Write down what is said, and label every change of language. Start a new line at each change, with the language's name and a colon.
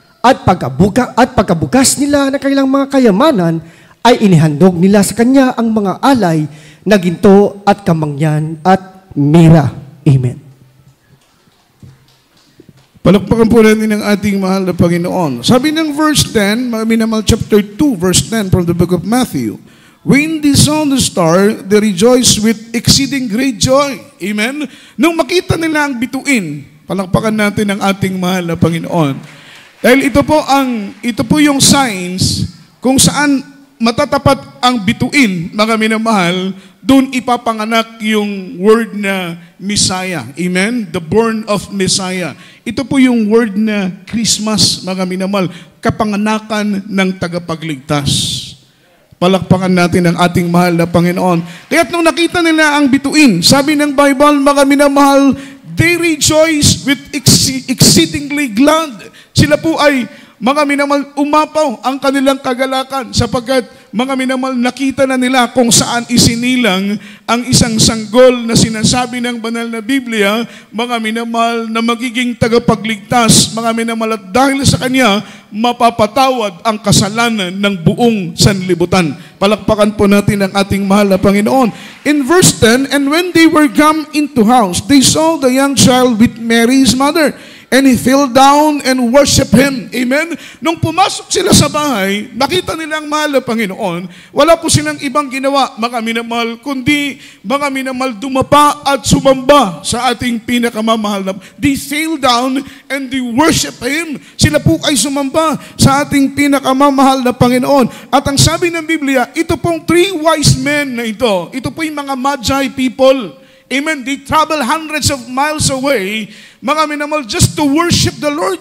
Filipino: At pagkabukas nila ng kanilang mga kayamanan, ay inihandog nila sa kanya ang mga alay na ginto at kamangyan at mira.
English: Amen.
Filipino: Palakpakan po natin ang ating mahal na Panginoon. Sabi ng
English: verse 10, minamahal, chapter 2, verse 10 from the book of Matthew, when they saw the star, they rejoiced with exceeding great joy. Amen?
Filipino: Nung makita nila ang bituin, palakpakan natin ang ating mahal na Panginoon. Dahil ito po yung signs kung saan matatapat ang bituin, mga minamahal, doon ipapanganak yung word na Messiah. Amen?
English: The born of Messiah.
Filipino: Ito po yung word na Christmas, mga minamahal, kapanganakan ng tagapagligtas. Palakpakan natin ang ating mahal na Panginoon. Kaya't nung nakita nila ang bituin, sabi ng Bible, mga minamahal,
English: they rejoice with exceedingly glad.
Filipino: Sila po ay mga minamahal, umapaw ang kanilang kagalakan sapagkat mga minamahal, nakita na nila kung saan isinilang ang isang sanggol na sinasabi ng banal na Biblia, mga minamahal, na magiging tagapagligtas, mga minamahal, at dahil sa Kanya, mapapatawad ang kasalanan ng buong sanlibutan. Palakpakan po natin ang ating mahal na Panginoon.
English: In verse 10, and when they were come into house, they saw the young child with Mary his mother, and he fell down and worshiped him.
Filipino: Amen? Nung pumasok sila sa bahay, nakita nilang mahal na Panginoon, wala po silang ibang ginawa, mga minamahal, kundi mga minamahal, dumapa at sumamba sa ating pinakamamahal na.
English: They fell down and they worship him.
Filipino: Sila po ay sumamba sa ating pinakamamahal na Panginoon. At ang sabi ng Biblia, ito pong 3 wise men na ito po yung mga magi people.
English: Amen. They travel hundreds of miles away,
Filipino: mga minamahal,
English: just to worship the Lord.